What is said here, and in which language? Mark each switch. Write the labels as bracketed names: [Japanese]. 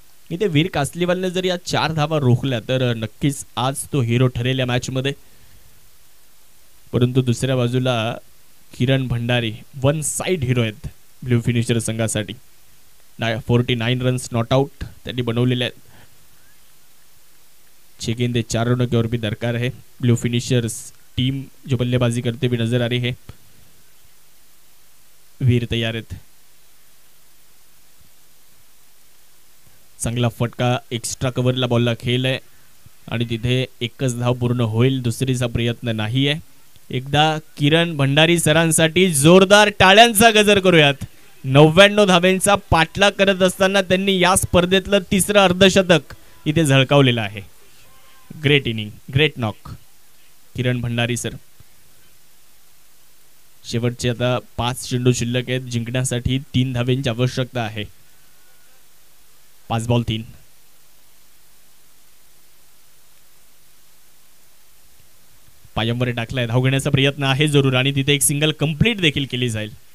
[Marathi] इथे वीर कासलीवालने जर या 4 धावा रोखल्या तर नक्कीच आज तो हिरो ठरेल या मॅच मध्ये. परंतु दुसऱ्या बाजूला किरण भंडारी वन साइड हिरो आहेत ब्ल्यू फिनिशर संघासाठी. 49 रन्स नॉट आउट त्यांनी बनवलेले आहेत. [Hindi] 6 गेंदे 4 रनों की और भी दरकार है. ब्लू फिनिशर्स टीम जो बल्लेबाजी करते हुए नजर आ रही है. [Marathi] वीर तैयार आहेत. चांगला फटका एक्स्ट्रा कव्हरला बॉलला खेळ आहे आणि तिथे एकच धाव पूर्ण होईल, दुसरीचा प्रयत्न नाही आहे. एकदा किरण भंडारी सरांसाठी जोरदार टाळ्यांचा गजर करूयात. 99 धावेंचा पाठलाग करत असताना त्यांनी या स्पर्धेतलं 3रं अर्धशतक इथे झळकावलेलं आहे. [English] Great inning, great knock Kiran Bhandari sir. [Marathi] शेवटचे आता 5 चेंडू शिल्लक आहेत. जिंकण्यासाठी 3 धावेंची आवश्यकता आहे. 5 बॉल 3. पायांवर टाकलाय. धाव घेण्याचा प्रयत्न आहे जरूर आणि तिथे एक सिंगल कंप्लीट देखील केली जाईल.